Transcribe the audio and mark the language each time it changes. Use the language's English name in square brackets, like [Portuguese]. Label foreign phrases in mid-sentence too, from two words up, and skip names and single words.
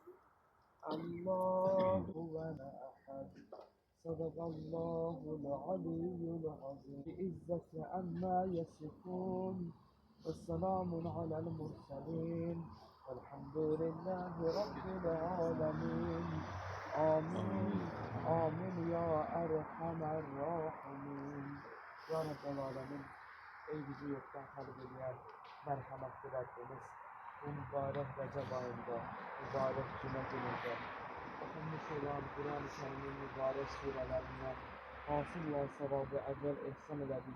[Arabic] الله هو أحد صدق الله العلي العظيم. بعزة عما يصفون والسلام على المرسلين والحمد لله رب العالمين. آمين آمين يا أرحم الراحمين. يا رب العالمين, [Turkish] ey bizi yoktan kalbediyen merhametli Rabbimiz, bu mübarek Recep ayında, mübarek Cuma gününde okunmuş olan Kur'an-ı Kerim'in mübarek surelerinden hasıl olan sevabı evvel ihsan elədik.